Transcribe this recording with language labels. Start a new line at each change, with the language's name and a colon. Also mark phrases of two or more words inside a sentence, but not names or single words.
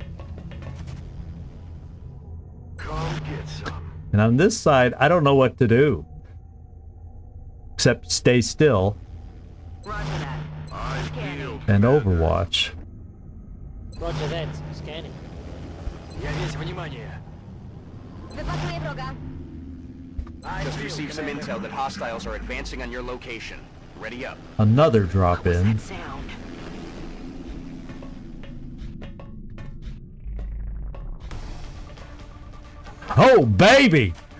English: Come get some. And on this side, I don't know what to do. Except stay still Roger that. I feel and Overwatch. Roger that. Scanning.
Russian: Я весь внимание.
Polish: Wypatruję wroga.
English: Just received some intel that hostiles are advancing on your location. Ready up. Another drop in. Sound. Oh, baby!